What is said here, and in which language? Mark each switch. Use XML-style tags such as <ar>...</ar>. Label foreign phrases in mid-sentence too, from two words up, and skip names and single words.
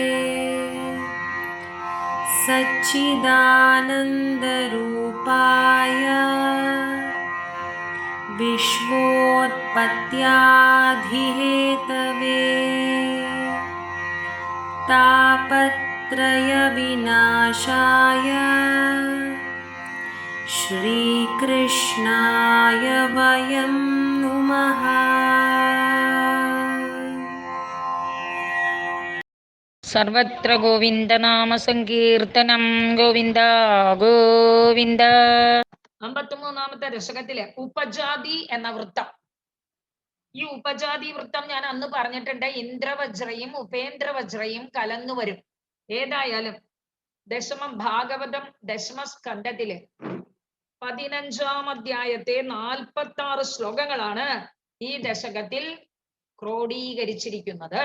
<sa>सच्चिदानंद रूपाय विश्वोत्पत्त्यादिहेतवे तापत्रय विनाशाय श्रीकृष्णाय वयं नुमः। സർവത്ര ഗോവിന്ദനാമ സങ്കീർത്തനം.</sa> <ml>ഗോവിന്ദ ഗോവിന്ദ. 53-ാമത്തെ ദശകത്തിലെ ഉപജാതി എന്ന വൃത്തം. ഈ ഉപജാതി വൃത്തം ഞാൻ അന്ന് പറഞ്ഞിട്ടുണ്ട്. ഇന്ദ്രവജ്രയും ഉപേന്ദ്രവജ്രയും കലർന്നു വരും. ഏതായാലും ദശമം ഭാഗവതം ദശമസ്കന്ധത്തിലെ 15-ാം അധ്യായത്തെ 46 ശ്ലോകങ്ങളാണ് ഈ ദശകത്തിൽ ക്രോഡീകരിച്ചിരിക്കുന്നത്.</ml>